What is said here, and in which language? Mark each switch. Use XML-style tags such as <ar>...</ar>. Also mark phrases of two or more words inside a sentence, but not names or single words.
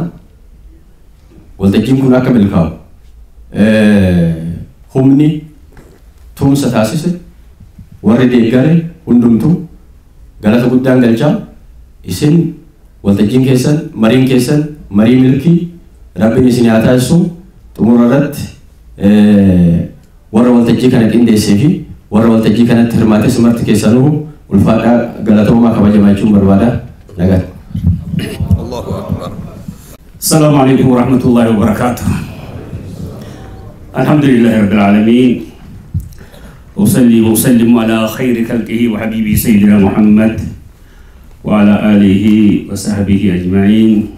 <om>Waltajjiin kun akka milkaa'u humni tumsa taasise warri deeggare hundumtuu galata guddaan galchaa isin waltajjiin keessan mariin keessan marii milkii Rabbiin isin haa taasisu xumura irratti warra waltajjii kana qindeessee fi warra waltajjii kanatti hirmaate simarti keessanuu ulfaadhaa galatoomaa kabajamaa jechuun barbaada. Nagaan.</om> <ar>الله أكبر. السلام عليكم ورحمة الله وبركاته. الحمد لله رب العالمين، أصلي وأسلم على خير خلقه وحبيبي سيدنا محمد وعلى آله وصحبه أجمعين.</ar>